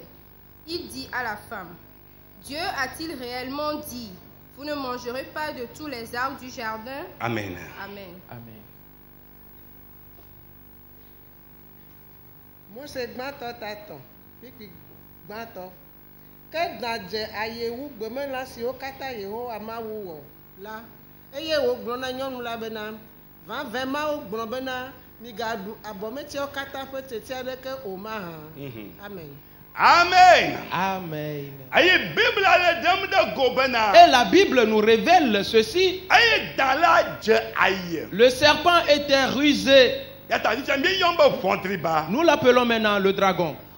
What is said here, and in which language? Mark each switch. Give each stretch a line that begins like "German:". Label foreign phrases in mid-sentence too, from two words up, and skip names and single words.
French: Il dit à la femme, Dieu a-t-il réellement dit, vous ne mangerez pas de tous les arbres du jardin? Amen. Amen. Amen. Moi, c'est Gbanto.
Ewe: Que dadze ayewu gbemela siwo kata Yehowa Mawu wɔ la eye wògblɔ na nyɔnu la bena vavɛ mawo gblɔ bena migaɖu abɔmetiawo katã ƒe teti aɖeke o mahã. Amen. Amen. Amen.
French: Et la Bible nous révèle ceci. Le serpent était rusé. Nous l'appelons maintenant le dragon.